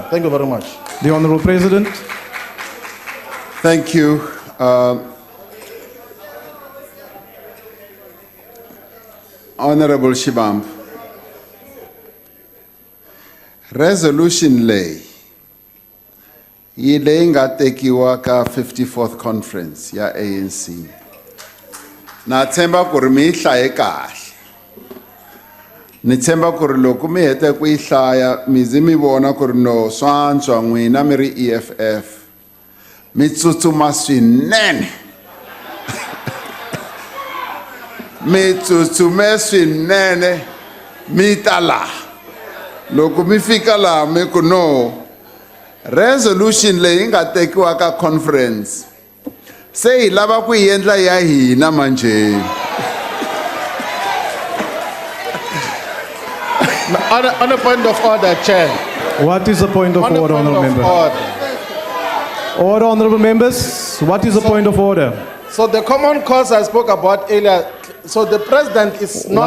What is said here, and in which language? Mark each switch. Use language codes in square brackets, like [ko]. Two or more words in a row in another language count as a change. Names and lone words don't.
[en] Thank you very much. The Honourable President. Thank you. Honorable Shivambu. Resolution lay. [ts] Yi leyi nga tekiwa ka [en] 54th conference [ts] ya ANC. Na tshemba ku ri mi yi hlaye kahle. Ni tshemba ku ri loko mi hete ku yi hlaya mi zi mi vona ku ri no swantswa n'wina mi ri EFF. Mi tsutsuma swinene. Mi tsutsume swinene mi ta laha. Loko mi fika laha mi ku no resolution leyi nga tekiwa ka conference se hi lava ku yi endla ya hina manjhe. [en] On a point of order, Chair. What is the point of On a order, point Honourable of Member? order. Order, Honourable Members. What is the point of order? So the common cause I spoke about earlier, so the president is not...